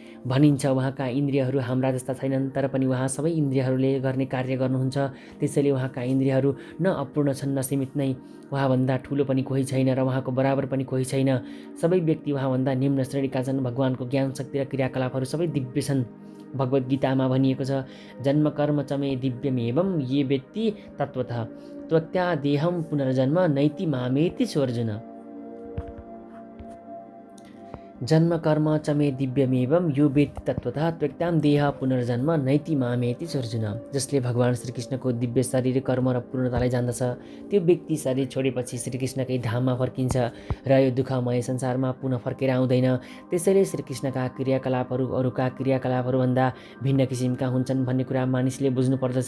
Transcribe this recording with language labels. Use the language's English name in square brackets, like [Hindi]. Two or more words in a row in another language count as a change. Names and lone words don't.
[Nepali] भनिन्छ उहाँका इन्द्रियहरू हाम्रा जस्ता छैनन्, तर पनि उहाँ सबै इन्द्रियहरूले गर्ने कार्य गर्नुहुन्छ। त्यसैले उहाँका इन्द्रियहरू न अपूर्ण छन् न सीमित नै। उहाँभन्दा ठुलो पनि कोही छैन र उहाँको बराबर पनि कोही छैन। सबै व्यक्ति उहाँभन्दा निम्न श्रेणीका छन्। भगवानको ज्ञान शक्ति र क्रियाकलापहरू सबै दिव्य छन्। भगवद् गीतामा भनिएको छ, [Sanskrit] जन्म कर्म च मे दिव्यमेवं ये वेत्ति तत्त्वतः त्वक्त्या देहं पुनर्जन्म नैति मामेति सोऽर्जुन। जन्म कर्म च मे दिव्यमेवं यो वेत्ति तत्त्वतः त्वक्त्यां देह पुनर्जन्म नैति मामेति सोऽर्जुन। [Nepali] जसले भगवान श्रीकृष्णको दिव्य शरीर कर्म र पूर्णतालाई जान्दछ, त्यो व्यक्ति शरीर छोडेपछि श्रीकृष्णकै धाममा फर्किन्छ र यो दुःखमय संसारमा पुनः फर्केर आउँदैन। त्यसैले श्रीकृष्णका क्रियाकलापहरू अरूका क्रियाकलापहरूभन्दा भिन्न किसिमका हुन्छन् भन्ने कुरा मानिसले बुझ्नुपर्दछ।